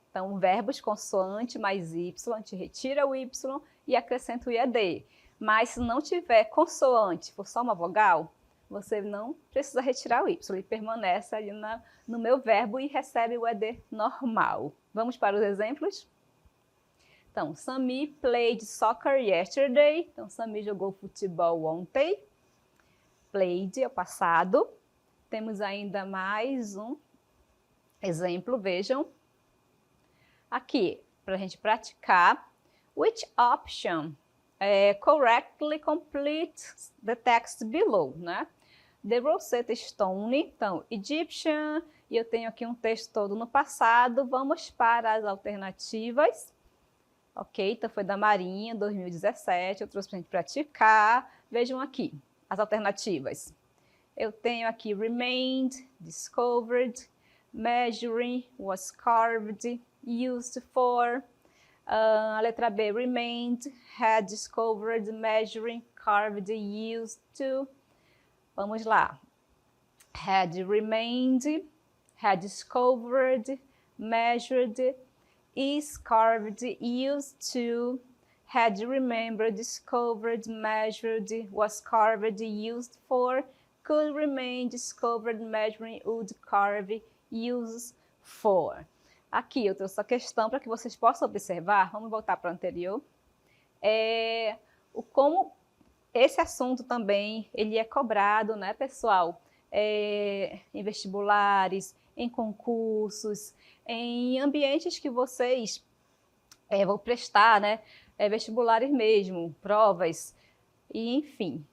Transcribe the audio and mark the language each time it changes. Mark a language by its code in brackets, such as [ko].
[pt] Então, verbos consoante mais Y, a gente retira o Y e acrescenta o ED. Mas se não tiver consoante, for só uma vogal, você não precisa retirar o Y, ele permanece ali no meu verbo e recebe o ED normal. Vamos para os exemplos? [en] Então, Sami played soccer yesterday. [pt] Então, Sami jogou futebol ontem. Played é o passado. Temos ainda mais um exemplo, vejam. Aqui, para a gente praticar. [en] Which option correctly completes the text below, né? [pt] The Rosetta Stone, então, Egyptian, e eu tenho aqui um texto todo no passado. Vamos para as alternativas. Ok, então foi da Marinha, 2017, eu trouxe para a gente praticar. Vejam aqui as alternativas. Eu tenho aqui [en] remained, discovered, measuring, was carved, used for. [pt] A letra B, [en] remained, had discovered, measuring, carved, used to. [pt] Vamos lá. [en] Had remained, had discovered, measured, is carved, used to, had remembered, discovered, measured, was carved, used for, could remain, discovered, measuring, would carve, used for. [pt] Aqui eu trouxe a questão para que vocês possam observar, vamos voltar para o anterior, como esse assunto também ele é cobrado, né, pessoal, em vestibulares, em concursos, em ambientes que vocês vão prestar, né, vestibulares mesmo, provas, e enfim.